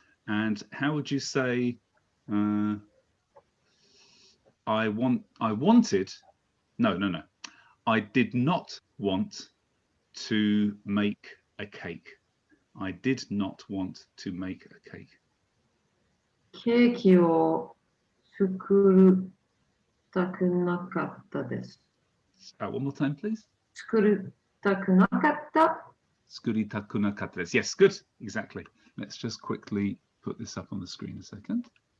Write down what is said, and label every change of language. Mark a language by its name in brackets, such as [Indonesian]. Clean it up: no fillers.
[English] And how would you say I wanted, no. I did not want to make a cake. I did not want to make a cake. [Japanese] ケーキを作りたくなかったです。 [English] One more time, please. [Japanese] 作りたくなかった。作りたくなかったです. [English] Yes, good. Exactly. Let's just quickly put this up on the screen a second.